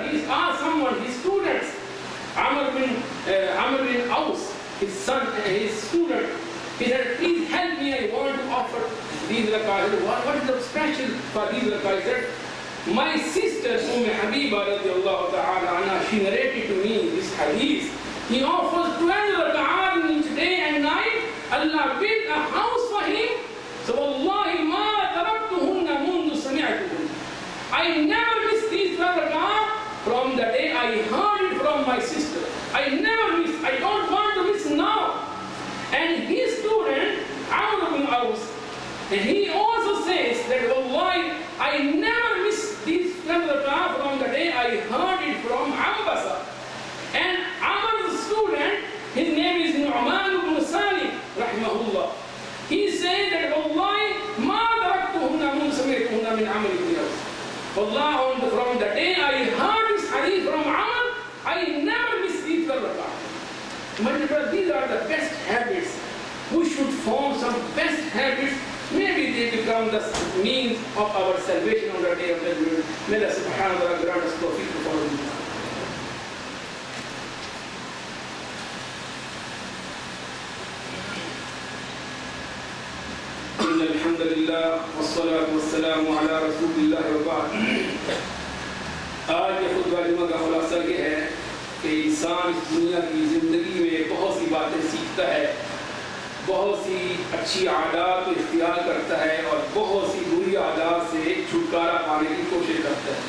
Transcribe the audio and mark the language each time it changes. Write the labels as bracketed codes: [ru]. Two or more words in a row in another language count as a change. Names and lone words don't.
[en] He asked someone, his students, Amr bin Aus, his son, his student, he said, please help me, I want to offer these rak'ahs. What is the special for these rak'ahs? He said, my sister, Habiba [ar] رضي الله تعالى عنها, [en] she narrated to me this hadith. He offers 12 rak'ahs each day and night. Allah built a house for him. [ar] So والله ما تركتهن منذ سمعتهن. [en] I never missed these 12 rak'ahs from the day I heard it from my sister. I never missed. I don't want to miss now. And his student, Amr bin Aus, and he also says that wallahi, I never missed these 12 rak'ahs from the day I heard it from Ambasa. And Amr's student, his name is Nu'man ibn Salim, rahimahullah. He said that [ar] والله ما تركتهن مذ سمعتهن من Amr ibn Aus. [en] Wallah, from the day I heard this hadith from Amr, I never missed these 12 rak'ahs. These are the best habits. We should form some best habits. Maybe they become the means of our salvation on the day of judgment. May Allah [ar] سبحانه وتعالى [en] grant us tawfiq to follow them. [ar] الحمد لله والصلاة والسلام على رسول الله وبعد. [ur] آج یہ خطبہ جمعہ کا خلاصہ یہ ہے کہ انسان اس دنیا کی زندگی میں بہت سی باتیں سیکھتا ہے، بہت سی اچھی عادات کو اختیار کرتا ہے اور بہت سی بری عادات سے چھٹکارا پانے کی کوشش کرتا ہے.